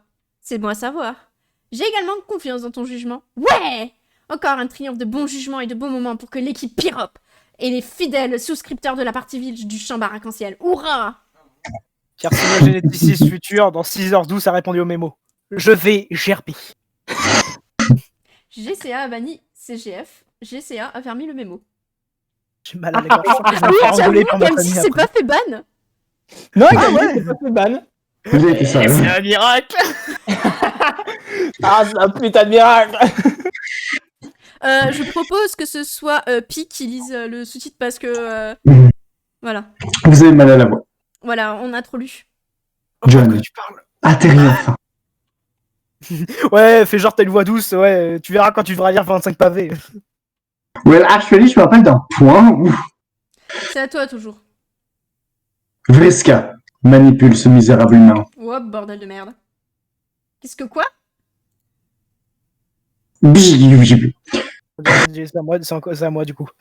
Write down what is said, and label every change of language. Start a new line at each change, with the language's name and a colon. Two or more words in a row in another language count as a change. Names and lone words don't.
French: C'est bon à savoir. J'ai également confiance dans ton jugement. Ouais! Encore un triomphe de bon jugement et de bons moments pour que l'équipe Pyrope et les fidèles souscripteurs de la partie ville du champ arc-en-ciel. Hurrah! Carcinogénéticiste futur, dans 6h12, a répondu au mémo. Je vais gerber. GCA a banni CGF. GCA a fermé le mémo. J'ai mal à la gorge. Je vais me faire J'avoue engueuler par ma qu'MC famille s'est après. pas fait ban. Non, Ah ouais. c'est pas fait ban. Vous avez été sage. C'est un miracle! Ah, c'est un putain de miracle. Je propose que ce soit Pi qui lise le sous-titre parce que... voilà. Vous avez mal à la voix. Voilà, on a trop lu. John. De quoi tu parles? Atterris enfin. Ouais, fais genre t'as une voix douce, ouais, tu verras quand tu devras lire 25 pavés.
English: Well, actually,
French: je me rappelle d'un point où C'est à toi toujours. Vriska manipule ce misérable humain. Oh, bordel de merde. Qu'est-ce que quoi? Bjibjibjib. C'est à moi du coup.